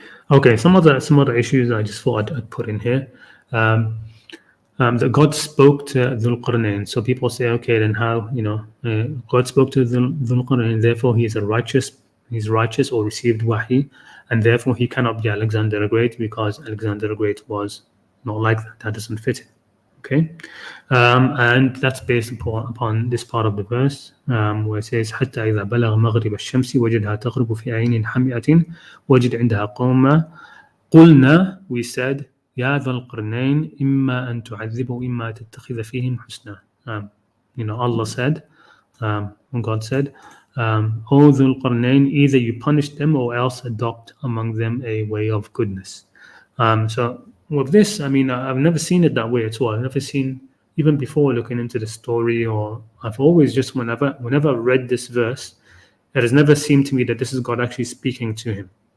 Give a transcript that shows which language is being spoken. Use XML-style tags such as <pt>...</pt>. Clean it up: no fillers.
<en>Okay, some other issues I just thought I'd put in here. That God spoke to Dhul Qarnayn. So people say, okay, then how, God spoke to Dhul Qarnayn, therefore he's righteous or received wahi, and therefore he cannot be Alexander the Great because Alexander the Great was not like that. That doesn't fit it. Okay, and that's based upon this part of the verse where it says</en> <ar>حتى إذا بلغ مغرب الشمس وجدها تغرب في عين حمئة وجد عندها قوما قلنا,</ar> <en>we said,</en> <ar>يا ذا القرنين إما أن تعذب وإما تتخذ فيهم حسنا.</ar> <en>Allah said, when God said, O Dhul Qarnayn, either you punish them or else adopt among them a way of goodness. So with this, I mean, I've never seen it that way at all. I've never seen, even before looking into the story, or I've always just, whenever I've read this verse, it has never seemed to me that this is God actually speaking to him.</en>